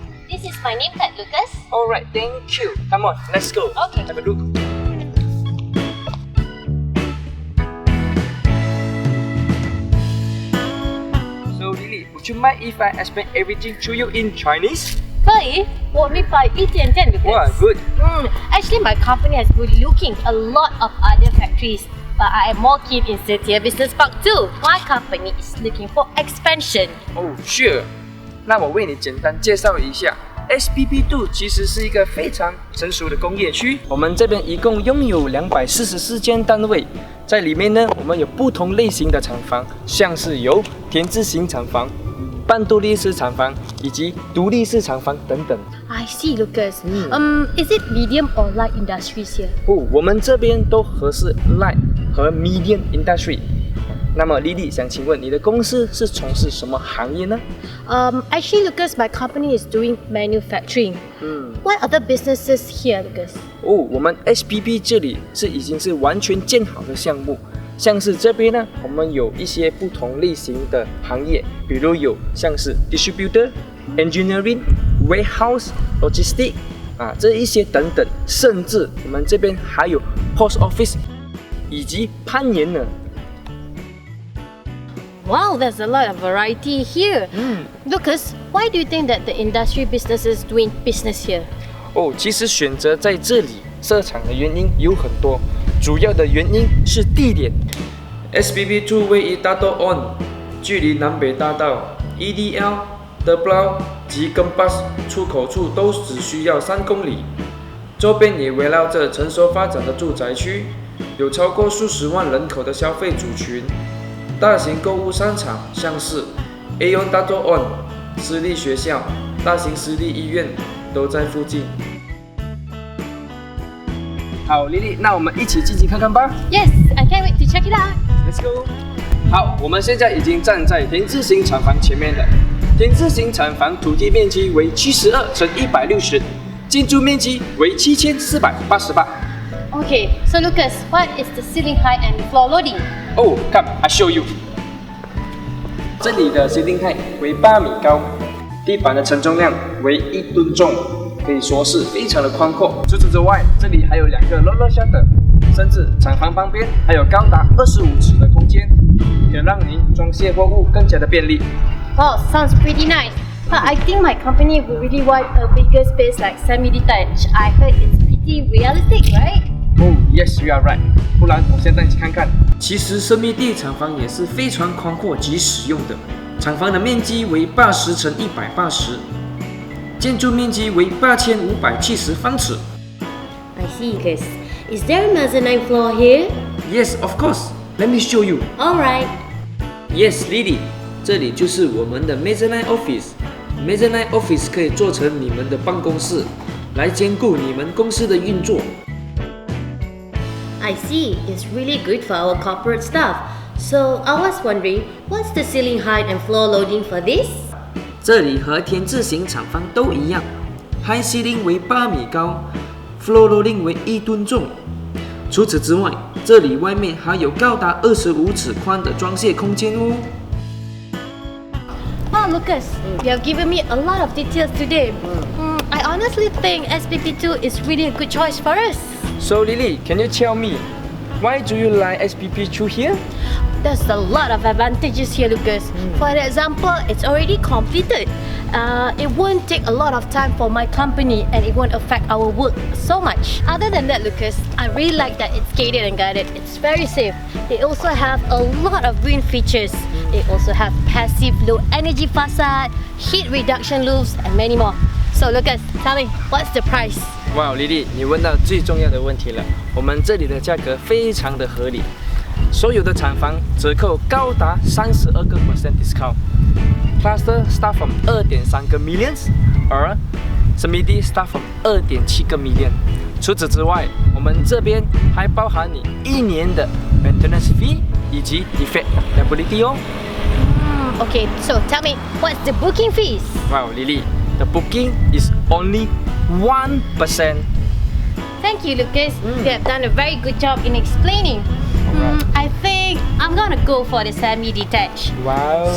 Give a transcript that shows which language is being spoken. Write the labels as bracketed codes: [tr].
[en] This is my name tag, Lucas. Alright, thank you. Come on, let's go. Okay. Have a look. So, Lily, would you mind if I explain everything to you in Chinese? [zh] 可以，我明白一点点 Lucas. [en] Wow, good. Actually, my company has been looking a lot of other factories, but I am more keen in Setia Business Park too. My company is looking for expansion. Oh, sure. [zh] 那我为你简单介绍一下 SPP 2其实是一个非常成熟的工业区，我们这边一共拥有244间单位，在里面呢，我们有不同类型的厂房，像是有田字型厂房、半独立式厂房以及独立式厂房等等。 [en] I see, Lucas. Is it medium or light industries here? [zh] 哦，我们这边都合适 light 和 medium industry。那么 Lily 想请问你的公司是从事什么行业呢？ [en] Actually, Lucas, my company is doing manufacturing. What other businesses here, Lucas? 哦，我们 SPP 这里已经是完全建好的项目，像是这边呢，我们有一些不同类型的行业，比如有像是 distributor、engineering、warehouse、logistic 这一些等等，甚至我们这边还有 post office 以及攀岩呢。 Wow, there's a lot of variety here. Lucas, why do you think that the industry businesses doing business here? [zh] 哦，其实选择在这里设厂的原因有很多，主要的原因是地点。 SPP 2位于Dato Onn，距离南北大道、EDL、Terblau 及跟 bus 出口处都只需要3公里，周边也围绕着成熟发展的住宅区，有超过数十万人口的消费族群。大型购物商场像是 Bandar Dato Onn 私立学校、大型私立医院都在附近。好 ，Lily， 那我们一起进去看看吧。 [en] Yes, I can't wait to check it out. Let's go。 [zh] 好，我们现在已经站在田字型厂房前面了。田字型厂房土地面积为72乘160，建筑面积为7488。 [en] Okay, so Lucas, what is the ceiling height and floor loading? Oh, come, I show you. [zh] 这里的 ceiling height 为8米高，地板的承重量为1吨重，可以说是非常的宽阔。除此之外，这里还有2个 roller shutter， 甚至厂房旁边还有高达25尺的空间，可让您装卸货物更加的便利。 [en] Wow, sounds pretty nice. But I think my company would really want a bigger space like semi-detached. I heard it's pretty realistic, right? Oh, yes, you are right. [zh] 不然我现在一起看看。其实生密地厂房也是非常宽阔及实用的。厂房的面积为80乘180，建筑面积为8570方尺。 [en] I see, Lucas. Is there a mezzanine floor here? Yes, of course. Let me show you. Alright. Yes, Lily. [zh] 这里就是我们的 mezzanine office。mezzanine office 可以做成你们的办公室，来兼顾你们公司的运作。 [en] I see. It's really good for our corporate staff. So I was wondering, what's the ceiling height and floor loading for this? [zh] 这里和田字型厂房都一样 ，high ceiling 为8米高 ，floor loading 为1吨重。除此之外，这里外面还有高达25尺宽的装卸空间哦。 [en] Wow, Lucas, you have given me a lot of details today. I honestly think SPP2 is really a good choice for us. So Lily, can you tell me, why do you like SPP2 here? There's a lot of advantages here, Lucas. For example, it's already completed. It won't take a lot of time for my company and it won't affect our work so much. Other than that, Lucas, I really like that it's gated and guarded. It's very safe. They also have a lot of green features. They also have passive low energy facade, heat reduction loops, and many more. So Lucas, tell me, what's the price? [zh] Wow, Lily, 你问到最重要的问题了。我们这里的价格非常的合理，所有的厂房折扣高达32%% discount。 [en] Cluster start from [zh] 2.3个 millions， 而 Smidi start from 2.7个 million。除此之外，我们这边还包含你1年的 maintenance fee 以及 defect liability 哦。 [en] Okay, so tell me, what's the booking fees? Wow, Lily. the booking is only 1%. Thank you, Lucas. You have done a very good job in explaining. I think I'm gonna go for the semi-detached. Wow.